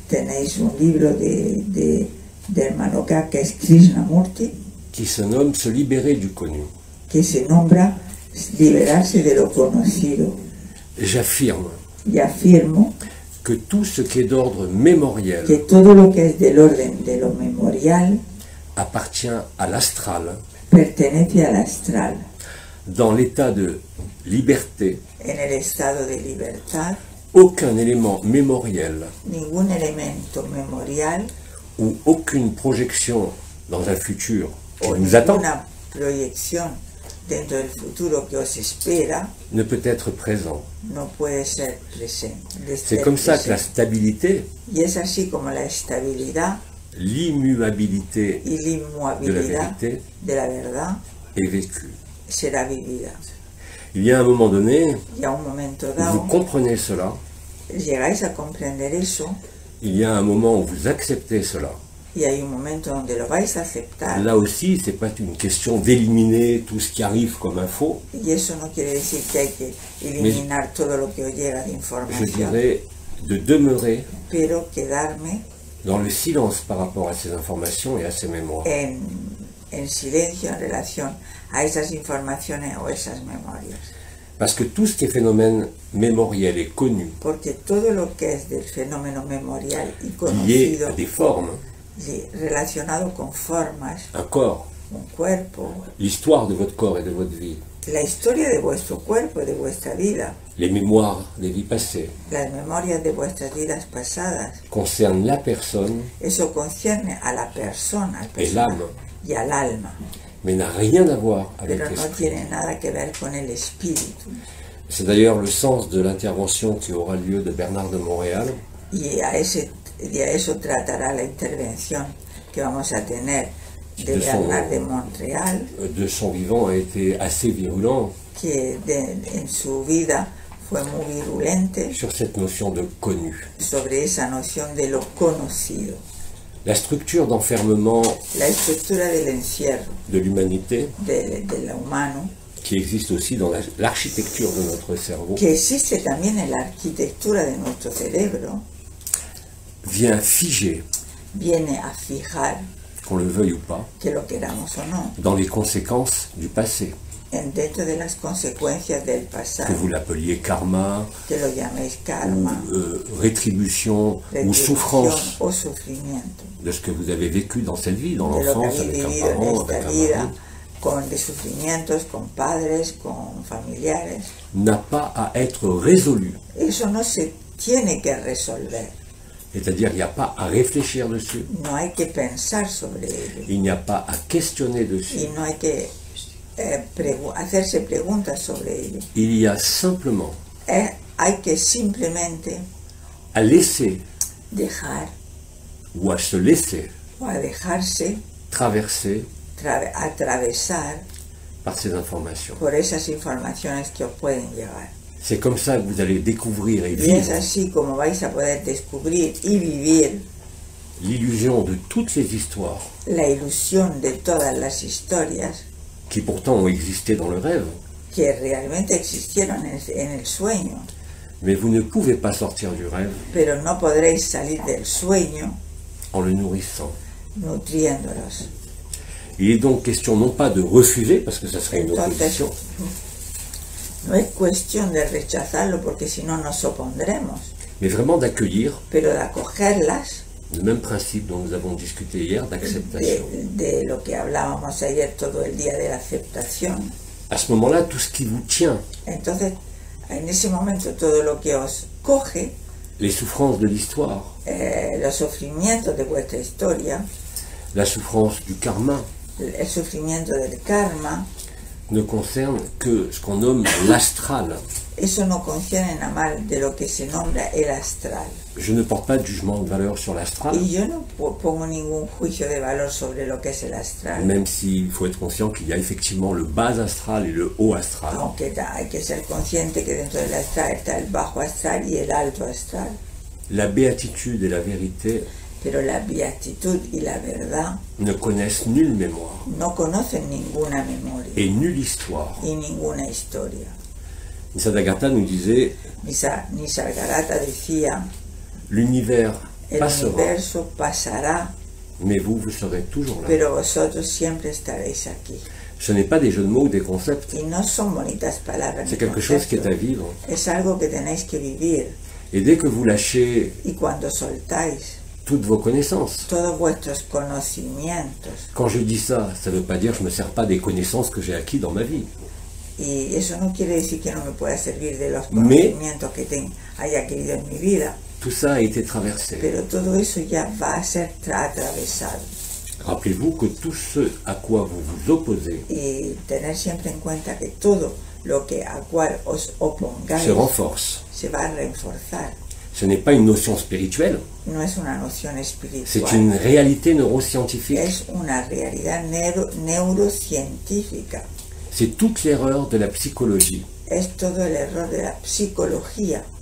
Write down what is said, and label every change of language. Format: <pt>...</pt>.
<es>Tenéis un libro de hermano K, que es Krishnamurti,</es> <fr>qui se nomme Se libérer du connu.</fr> <es>que se nombra liberarse de lo conocido.</es> <fr>J'affirme</fr> <es>Y afirmo</es> <fr>que tout ce qui est d'ordre mémoriel</fr> <es>que todo lo que es del orden de lo memorial</es> <fr>appartient à l'astral,</fr> <es>pertenece al astral.</es> <fr>dans l'état de liberté.</fr> <es>En el estado de libertad,</es> <fr>Aucun élément mémoriel</fr> <es>ningún elemento memorial</es> <fr>ou aucune projection dans un futur qui</fr> <es>o</es> <fr>nous attend</fr> <es>ninguna proyección dentro del futuro que os espera</es> <fr>ne peut être présent.</fr> <es>no puede ser presente.</es> <fr>C'est comme ça que la stabilité,</fr> <es>Y es así como la estabilidad</es> <fr>l'immuabilité</fr> <es>y la</es> <fr>de la</fr> <es>inmovilidad</es> <fr>vérité</fr> <es>de la verdad</es> <fr>est vécue.</fr> <es>será vivida.</es> <fr>Il y a un moment donné,</fr> <es>Y a un momento</es> <fr>où vous</fr> <es>dado</es> <fr>comprenez cela,</fr> <es>llegáis a comprender eso</es> <fr>il y a un moment où vous acceptez cela.</fr> <es>y hay un momento donde lo vais a aceptar.</es> <fr>Là aussi, c'est pas une question d'éliminer tout ce qui arrive comme info,</fr> <es>Y eso no quiere decir que hay que eliminar todo lo que os llega de</es> <fr>je</fr> <es>información,</es> <fr>dirais de demeurer</fr> <es>pero quedarme</es> <fr>dans le silence par rapport à ces informations et à ces mémoires.</fr> <es>en silencio en relación a esas informaciones o esas memorias.</es> <fr>Parce que tout ce qui est phénomène mémoriel est connu,</fr> <es>Porque todo lo que es del fenómeno memorial y</es> <fr>lié</fr> <es>conocido,</es> <fr>à des formes,</fr> <es>relacionado con formas,</es> <fr>un corps,</fr> <es>un cuerpo,</es> <fr>l'histoire de votre corps et de votre vie,</fr> <es>la historia de vuestro cuerpo y de vuestra vida,</es> <fr>les mémoires des vies passées,</fr> <es>las memorias de vuestras vidas pasadas,</es> <fr>concernent la personne</fr> <es>eso concierne a la persona, al</es> <fr>et l'âme,</fr> <es>y al alma,</es> <fr>mais n'a rien à voir avec</fr> <es>pero no</es> <fr>l'esprit.</fr> <es>tiene nada que ver con el espíritu.</es> <fr>C'est d'ailleurs le sens de l'intervention qui aura lieu de Bernard de Montréal,</fr> <es>Y a eso tratará la intervención que vamos a tener de</es> <fr>De son-</fr> <es>Bernard de Montréal,</es> <fr>de son vivant a été assez virulent</fr> <es>que en su vida fue muy virulente</es> <fr>sur cette notion de connu.</fr> <es>sobre esa noción de lo conocido,</es> <fr>La structure d'enfermement</fr> <es>la estructura del encierro</es> <fr>de l'humanité,</fr> <es>de lo humano,</es> <fr>qui existe aussi dans l'architecture de notre cerveau,</fr> <es>que existe también en la arquitectura de nuestro cerebro,</es> <fr>vient figer,</fr> <es>viene a fijar,</es> <fr>qu'on le veuille ou pas,</fr> <es>que lo queramos o no,</es> <fr>dans les conséquences du passé.</fr> <es>dentro de las consecuencias del</es> <fr>Que</fr> <es>pasado,</es> <fr>vous l'appeliez karma,</fr> <es>que lo llaméis karma,</es> <fr>rétribution ou</fr> <es>retribución</es> <fr>souffrance</fr> <es>o sufrimiento,</es> <fr>de ce que vous avez vécu dans cette vie, dans</fr> <es>de lo que</es> <fr>l'enfance,</fr> <es>habéis</es> <fr>avec un</fr> <es>vivido en</es> <fr>parent,</fr> <es>esta</es> <fr>avec un</fr> <es>vida,</es> <fr>mari,</fr> <es>con de sufrimientos, con padres, con familiares.</es> <fr>n'a pas à être résolu.</fr> <es>Eso no se tiene que resolver,</es> <fr>C'est-à-dire, il n'y a pas à réfléchir dessus,</fr> <es>no hay que pensar sobre ello</es> <fr>il n'y a pas à questionner dessus.</fr> <es>y no hay que hacerse preguntas sobre ello.</es> <fr>Il y a simplement</fr> <es>Hay que simplemente</es> <fr>à laisser</fr> <es>dejar</es> <fr>ou à se laisser</fr> <es>o a dejarse</es> <fr>traverser</fr> <es>atravesar</es> <fr>par ces informations.</fr> <es>por esas informaciones que os pueden llegar.</es> <fr>C'est comme ça que vous allez découvrir et</fr> <es>Y es</es> <fr>vivre</fr> <es>así como vais a poder descubrir y vivir</es> <fr>l'illusion de toutes ces histoires</fr> <es>la ilusión de todas las historias</es> <fr>qui pourtant ont existé dans le rêve,</fr> <es>que realmente existieron en el sueño,</es> <fr>mais vous ne pouvez pas sortir du rêve</fr> <es>pero no podréis salir del sueño</es> <fr>en le nourrissant.</fr> <es>nutriéndolos.</es> <fr>Il est donc question non pas de refuser, parce que ça serait une</fr> <es>Entonces,</es> <fr>opposition,</fr> <es>no es cuestión de rechazarlo porque si no nos opondremos,</es> <fr>mais vraiment d'accueillir</fr> <es>pero de acogerlas</es> <fr>le même principe dont nous avons discuté hier, d'acceptation.</fr> <es>de lo que hablábamos ayer todo el día de la aceptación.</es> <fr>À ce moment-là, tout ce qui vous tient,</fr> <es>Entonces, en ese momento todo lo que os coge,</es> <fr>les souffrances de l'histoire,</fr> <es>los sufrimientos de vuestra historia,</es> <fr>la souffrance du karma,</fr> <es>el sufrimiento del karma,</es> <fr>ne concerne que ce qu'on nomme l'astral.</fr> <es>eso no concierne nada más de lo que se nombra el astral.</es> <fr>Je ne porte pas de jugement de valeur sur l'astral,</fr> <es>Y yo no pongo ningún juicio de valor sobre lo que es el astral,</es> <fr>même s'il faut être conscient qu'il y a effectivement le bas astral et le haut astral.</fr> <es>aunque hay que ser consciente que dentro del astral está el bajo astral y el alto astral.</es> <fr>La béatitude et la vérité</fr> <es>Pero la beatitud y la verdad</es> <fr>ne connaissent nulle mémoire</fr> <es>no conocen ninguna memoria</es> <fr>et nulle histoire.</fr> <es>y ninguna historia.</es> <fr>Nisargadatta nous disait,</fr> <es>Nisargadatta decía,</es> <fr>l'univers</fr> <es>el</es> <fr>passera,</fr> <es>universo pasará,</es> <fr>mais vous, vous serez toujours là.</fr> <es>pero vosotros siempre estaréis aquí.</es> <fr>Ce n'est pas des jeux de mots ou des concepts,</fr> <es>Y no son bonitas palabras.</es> <fr>c'est</fr> <es>ni</es> <fr>quelque chose qui est à</fr> <es>conceptos.</es> <fr>vivre.</fr> <es>Es algo que tenéis que vivir.</es> <fr>Et dès que vous lâchez</fr> <es>Y cuando soltáis</es> <fr>toutes vos connaissances,</fr> <es>todos vuestros conocimientos,</es> <fr>quand je dis ça, ça ne veut pas dire que je ne me sers pas des connaissances que j'ai acquis dans ma vie.</fr> <es>y eso no quiere decir que no me pueda servir de los Me- conocimientos que haya adquirido en mi vida,</es> <fr>Tout ça a été traversé.</fr> <es>pero todo eso ya va a ser atravesado.</es> <fr>Rappelez-vous que tout ce à quoi vous vous opposez</fr> <es>Y tener siempre en cuenta que todo lo que a cual os opongáis</es> <fr>se renforce.</fr> <es>se va a reforzar.</es> <fr>Ce n'est pas une notion spirituelle,</fr> <es>No es una noción</es> <fr>c'est</fr> <es>espiritual,</es> <fr>une réalité neuroscientifique.</fr> <es>es una realidad neurocientífica.</es> <fr>C'est toute l'erreur de la psychologie,</fr> <es>Es todo el error de la psicología</es>